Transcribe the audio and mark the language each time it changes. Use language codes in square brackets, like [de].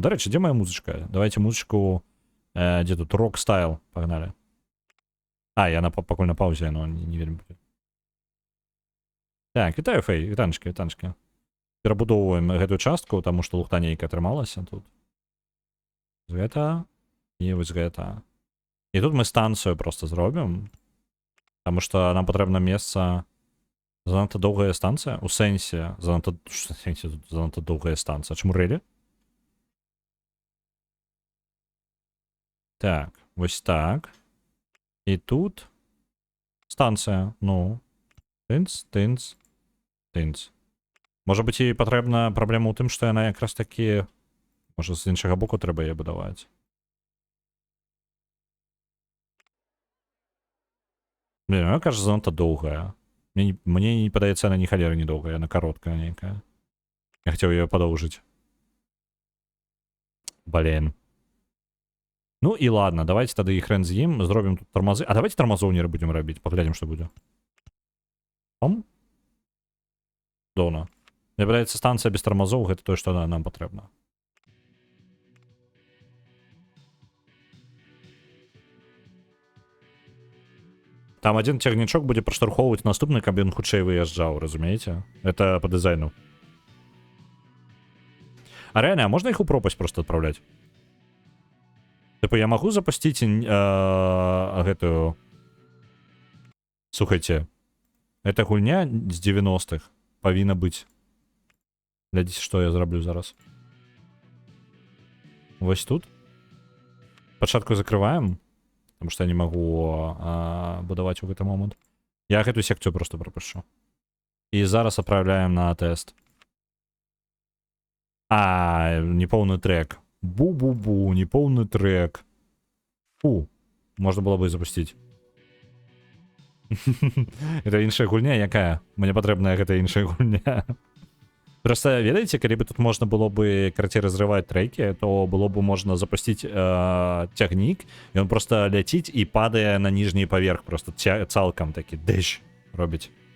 [uk] До речі, де моя музычка? [ru] Давайте музычку... Где тут? Рок стайл. Погнали. [be] Яна пакуль на паузе, но не вельмі буде. Так, вітаю, Фэй. Вітанчкі. Перабудоўваем гэтую частку, таму што лухта нейка атрымалася тут. З гэта. І вось гэта. І тут мы станцыю просто зробім. Таму што нам патрэбна месца... Занадта доўгая станцыя? У сэнсе занадта доўгая станцыя. Чаму рэлі? Так, вось так. І тут станцыя. Ну. Тынц. Можа быць, і патрэбна праблема ў тым, што яна якраз такі... Можа, з іншага боку трэба яе будаваць. [ru] Блин, она, кажется, [be] занадта доўгая. Мне не падаецца, она ні халеры не доўгая, она кароткая нейкая. Я хацеў яе падоўжыць. [ru] Блин. [be] Ну і ладно, давайте тады і хрен з ім, зробім тут тармазы. Давайте тармазоў не будем рабіць, паглядзім, што будзе. Пом? Дона. Мне падаецца, станцыя без тармазоў, гэта тое, што нам патрэбна. Там один цягнічок будзе праштурхоўваць наступны, каб ён хутчэй выязджаў, разумееце? Это по дызайну. А реально, а можна іх у пропасть просто адпраўляць? [ru] Типа я могу запустить гэтую... [be] Слухайте, эта гульня з 90-х павінна быць. Глядзіце, што я зраблю зараз. Вось тут. Спачатку закрываем, [ru] потому что я не могу [be] будаваць у гэты момант. Я гэту секцыю просто пропущу. І зараз отправляем на тест. [ru] Неполный трек. Бу-бу-бу, неполный трек. Фу, можно было бы запустить. [be] Это іншая гульня, якая? Мне патрэбная гэта іншая гульня. Просто, ведаеце, калі бы тут можна было бы, карацей, разрываць трекі, то было бы можна запусціць цягнік, і он просто ляціць і падае на ніжні паверх, просто цалкам такі дэш робіць.